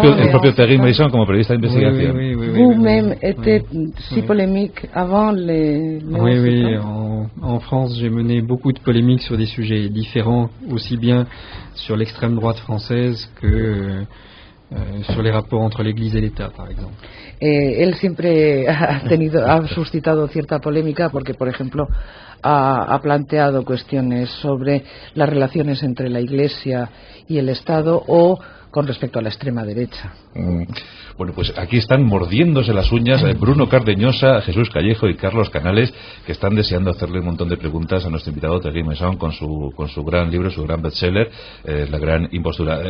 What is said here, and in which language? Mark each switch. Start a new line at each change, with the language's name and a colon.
Spanish: propio Otegi Maison como periodista de investigación.
French: Vous-même était si polémique avant les... Oui, en France, j'ai mené beaucoup de polémiques sur des sujets différents, aussi bien sur l'extrême droite française que sur les rapports entre l'Église et l'État, par exemple.
Spanish: Él siempre ha suscitado cierta polémica porque, por ejemplo, ha planteado cuestiones sobre las relaciones entre la Iglesia y el Estado o con respecto a la extrema derecha. Bueno, pues aquí están mordiéndose las uñas Bruno Cardeñosa, Jesús Callejo y Carlos Canales, que están deseando hacerle un montón de preguntas a nuestro invitado Thierry Meyssan con su gran libro, su gran bestseller, La Gran Impostura.